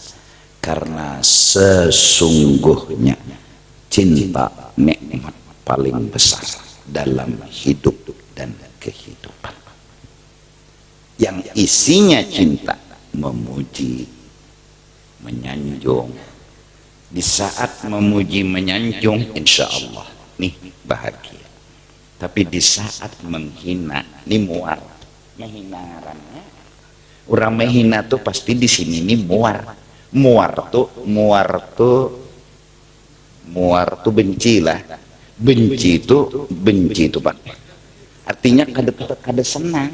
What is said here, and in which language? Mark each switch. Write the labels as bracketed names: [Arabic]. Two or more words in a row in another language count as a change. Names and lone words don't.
[Indonesian] Karena sesungguhnya cinta nikmat paling besar dalam hidup dan kehidupan. Yang isinya cinta, memuji, menyanjung. Di saat memuji menyanjung, [Arabic] إن شاء الله [Indonesian] nih bahagia. Tapi di saat menghina, nih muar. [Banjar] Menghina ngarannya. Orang menghina tuh pasti di sini nih muar. Muar tuh benci lah. Benci itu Pak. Artinya kada senang.